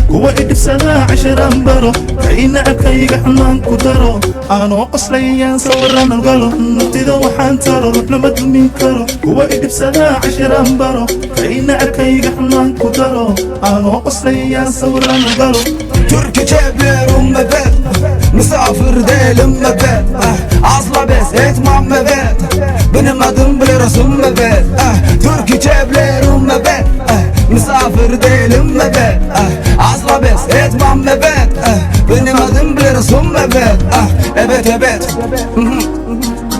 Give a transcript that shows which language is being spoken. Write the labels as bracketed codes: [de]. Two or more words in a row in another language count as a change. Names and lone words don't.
[so] Kuwa i dhibsada casharaan baro. Kay nacabkayga xumaan ku daro. Aanoo qoslayaan sawiraan galo. Naftayda waxaan taro, ruux lama dumin karo. Kuwa i dhibsada casharaan baro. Kay nacabkayga xumaan ku daro. Aanoo qoslayaan sawiraan galo. [tr] Türkçe biliyorum evet. Misafir değilim evet. Ah, asla bes etmem evet. Benim adım biliyorsun evet. Ah, Türkçe biliyorum evet. Ah, misafir değilim evet. Ah, asla bes etmem evet. Ah, benim adım biliyorsun evet. Ah, evet, evet. Mhm.